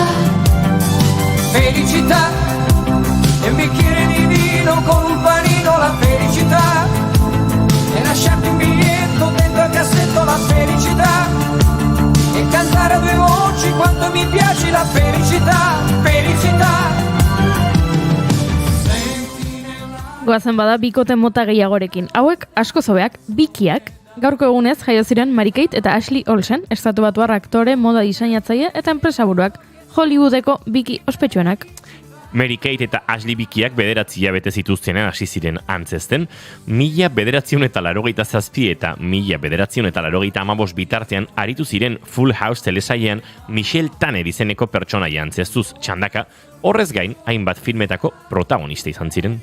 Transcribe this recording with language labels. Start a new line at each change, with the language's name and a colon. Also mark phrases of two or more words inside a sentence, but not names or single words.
Italian: Felicità, e un bicchiere di vino con un panino, la felicità, e lasciarti un biglietto dentro al cassetto, la felicità, e cantare a 2 voci quanto mi piace, la felicità, felicità.
Basque: Goazen bada bikote mota gehiagorekin. Hauek asko zobeak, bikiak, gaurko egunez jaio ziren Mary Kate eta Ashley Olsen, estatubatuar aktore, moda diseinatzaile eta enpresaburuak. Hollywoodeko biki ospetsuenak. Mary Kate eta Ashley bikiak 9 hilabete zituztenan hasi ziren antzezten, 1987 eta 1985 bitartean aritu ziren Full House telesailean Michelle Tanner izeneko pertsonaia antzeztuz txandaka, horrez gain hainbat filmetako protagonista izan ziren.